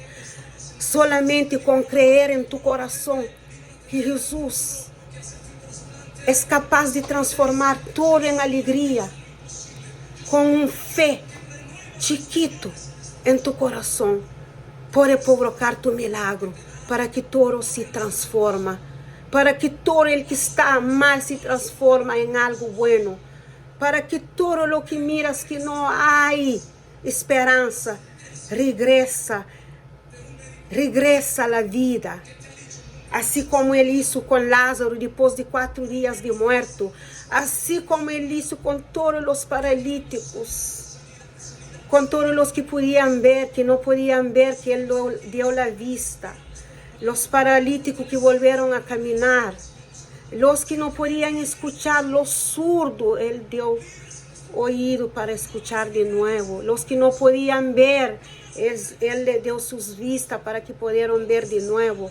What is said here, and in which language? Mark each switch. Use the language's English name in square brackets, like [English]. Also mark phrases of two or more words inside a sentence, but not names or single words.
[Portuguese] Solamente com crer em tu coração que Jesus é capaz de transformar tudo em alegria, com fé chiquito em tu coração, pode provocar tu milagre, para que todo se transforma, para que [Spanish] todo el que está mal [Portuguese] se transforma em [Spanish] algo bueno, [Portuguese] para que [Spanish] todo lo que miras [Portuguese] que não há esperança, [Spanish] regresa a la vida. [Portuguese] Assim como ele hizo com Lázaro depois de 4 dias de muerto, assim como ele hizo com todos os paralíticos, com todos os que podiam ver, que não podiam ver, que Ele deu a vista, os paralíticos que voltaram a caminhar, os que não podiam escuchar, os surdos, Ele deu ouído para escuchar de novo, os que não podiam ver, Ele deu suas vistas para que pudieran ver de novo.